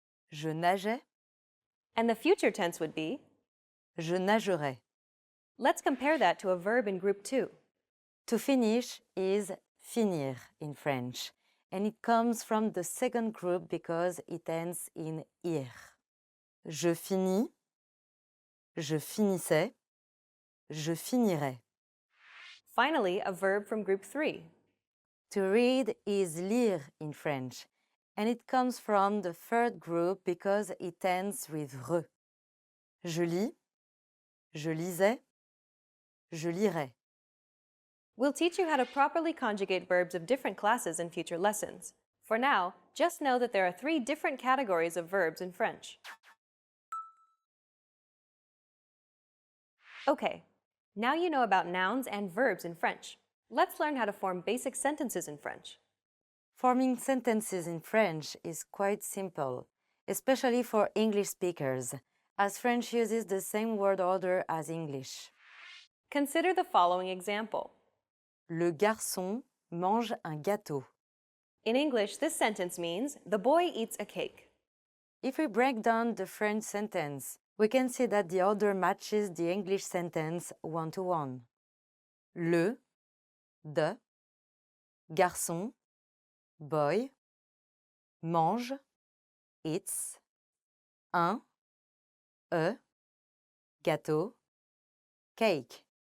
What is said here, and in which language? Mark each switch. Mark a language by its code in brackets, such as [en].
[fr] je nageais, [en] and the future tense would be. [fr] je nagerai. [en] Let's compare that to a verb in group 2. To finish is finir in French, and it comes from the second group because it ends in ir. [fr] Je finis, je finissais, je finirai. [en] Finally, a verb from group 3. To read is lire in French, and it comes from the third group because it ends with re. [fr] Je lis, je lisais, je lirai. [en] We'll teach you how to properly conjugate verbs of different classes in future lessons. For now, just know that there are 3 different categories of verbs in French. Okay, now you know about nouns and verbs in French. Let's learn how to form basic sentences in French. Forming sentences in French is quite simple, especially for English speakers, as French uses the same word order as English. Consider the following example. [fr] Le garçon mange un gâteau. [en] In English, this sentence means, the boy eats a cake. If we break down the French sentence, we can see that the order matches the English sentence one-to-one. [fr] Le, de, garçon, [en] boy, [fr] mange, [en] eats, [fr] un, gâteau, [en] cake.